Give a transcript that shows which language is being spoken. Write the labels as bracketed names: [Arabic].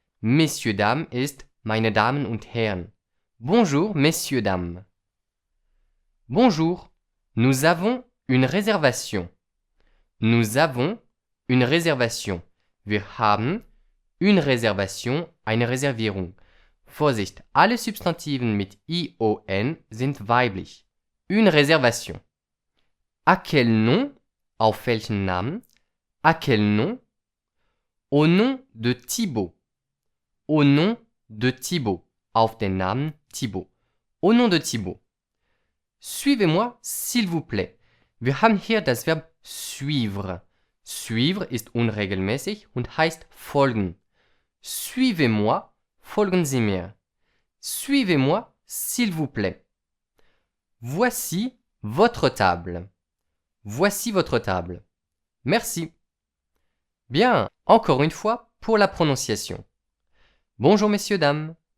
[French] Messieurs, dames [German] ist meine Damen und Herren. [French] Bonjour, messieurs, dames. Bonjour, nous avons une réservation. Nous avons une réservation. [German] Wir haben [French] une réservation, [German] eine Reservierung. Vorsicht, alle Substantiven mit ION sind weiblich. [French] Une réservation. À quel nom? [German] Auf welchen Namen? [French] À quel nom? Au nom de Thibaut. Au nom de Thibaut. [German] Auf den Namen Thibaut. [French] Au nom de Thibaut. Suivez-moi, s'il vous plaît. [German] Wir haben hier das Verb suivre. Suivre ist unregelmäßig und heißt folgen. [French] Suivez-moi. [German] Folgen Sie mir. [French] Suivez-moi, s'il vous plaît. Voici votre table. Voici votre table. Merci. Bien, encore une fois pour la prononciation. Bonjour messieurs, dames.